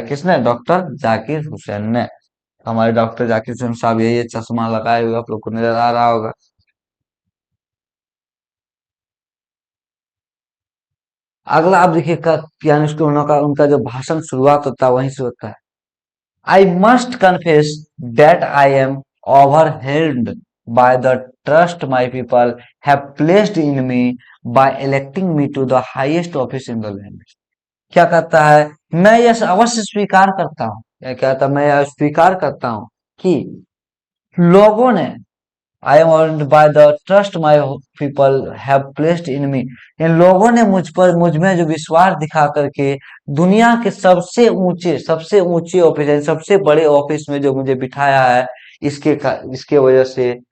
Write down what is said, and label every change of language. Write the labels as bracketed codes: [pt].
[hi] किसने, डॉक्टर जाकिर हुसैन ने। हमारे डॉक्टर जाकिर हुसैन साहब ये चश्मा लगाए हुए आप लोग को नजर आ रहा होगा। अगला आप देखिए यानी उसके उनका जो भाषण शुरुआत होता है वहीं से होता है। [en] I must confess that I am overwhelmed by the trust my people have placed in me by electing me to the highest office in the land। [hi] क्या कहता है, मैं यह अवश्य स्वीकार करता हूँ, क्या कहता है, मैं यह स्वीकार करता हूँ कि लोगों ने, [en] I am awed by the trust my people have placed in me, [hi] इन लोगों ने मुझ में जो विश्वास दिखा करके दुनिया के सबसे ऊंचे ऑफिस, सबसे बड़े ऑफिस में जो मुझे बिठाया है, इसके वजह से